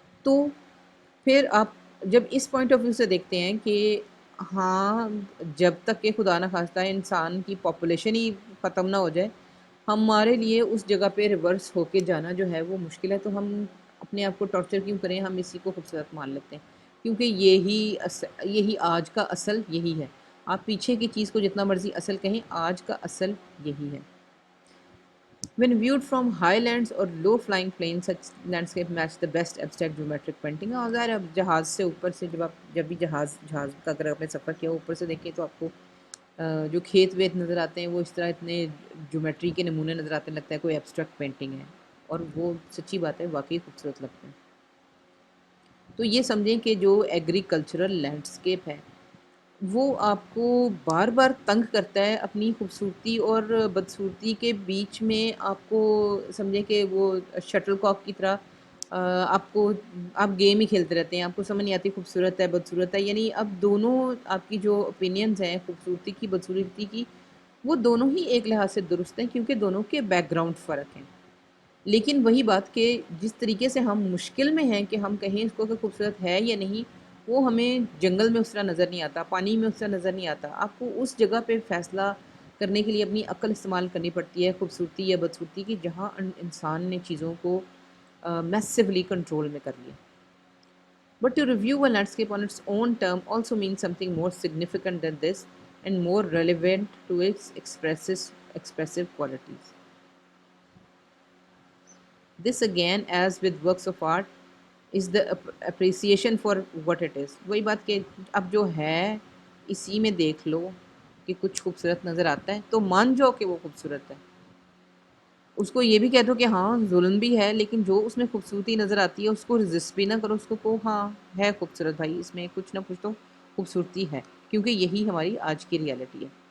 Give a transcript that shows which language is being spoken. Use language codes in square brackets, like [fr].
[ur] تو پھر آپ جب اس پوائنٹ آف ویو سے دیکھتے ہیں کہ ہاں جب تک کہ خدا نہ خواستہ انسان کی پاپولیشن ہی ختم نہ ہو جائے، ہمارے لیے اس جگہ پہ ریورس ہو کے جانا جو ہے وہ مشکل ہے. تو ہم اپنے آپ کو ٹارچر کیوں کریں، ہم اسی کو خوبصورت مان لیتے ہیں، کیونکہ یہی آج کا اصل یہی ہے. آپ پیچھے کی چیز کو جتنا مرضی اصل کہیں، آج کا اصل یہی ہے. [en] When viewed from high lands or low flying planes, such landscape match the best abstract geometric painting. [ur] اور ظاہر اب جہاز سے اوپر سے جب بھی جہاز کا اگر آپ نے سفر کیا اوپر سے دیکھیں تو آپ کو جو کھیت ویت نظر آتے ہیں وہ اس طرح اتنے جیومیٹری کے نمونے نظر آتے ہیں، لگتا ہے کوئی ایبسٹریکٹ پینٹنگ ہے، اور وہ سچی بات ہے، واقعی خوبصورت لگتے ہیں. تو یہ سمجھیں کہ جو ایگریکلچرل لینڈسکیپ ہے وہ آپ کو بار بار تنگ کرتا ہے اپنی خوبصورتی اور بدصورتی کے بیچ میں. آپ کو سمجھیں کہ وہ شٹل کاک کی طرح آپ گیم ہی کھیلتے رہتے ہیں، آپ کو سمجھ نہیں آتی خوبصورت ہے بدصورت ہے. یعنی اب دونوں آپ کی جو اوپینینز ہیں خوبصورتی کی بدصورتی کی، وہ دونوں ہی ایک لحاظ سے درست ہیں، کیونکہ دونوں کے بیک گراؤنڈ فرق ہیں. لیکن وہی بات کہ جس طریقے سے ہم مشکل میں ہیں کہ ہم کہیں اس کو کہ خوبصورت ہے یا نہیں، وہ ہمیں جنگل میں اس طرح نظر نہیں آتا، پانی میں اس طرح نظر نہیں آتا. آپ کو اس جگہ پہ فیصلہ کرنے کے لیے اپنی عقل استعمال کرنی پڑتی ہے خوبصورتی یا بدصورتی کی، جہاں انسان نے چیزوں کو میسیولی کنٹرول میں کر لیا. [en] But to review a landscape on its own term also means something more significant than this and more relevant to its expressive qualities. This again, as with works of art, is the appreciation for what it is. [ur] وہی بات کہ اب جو ہے اسی میں دیکھ لو کہ کچھ خوبصورت نظر آتا ہے تو مان جاؤ کہ وہ خوبصورت ہے. اس کو یہ بھی کہہ دو کہ ہاں ظلم بھی ہے، لیکن جو اس میں خوبصورتی نظر آتی ہے اس کو رزسٹ بھی نہ کرو، اس کو کہو ہاں ہے خوبصورت بھائی، اس میں کچھ نہ کچھ تو خوبصورتی ہے، کیونکہ یہی ہماری آج کی ریالٹی ہے.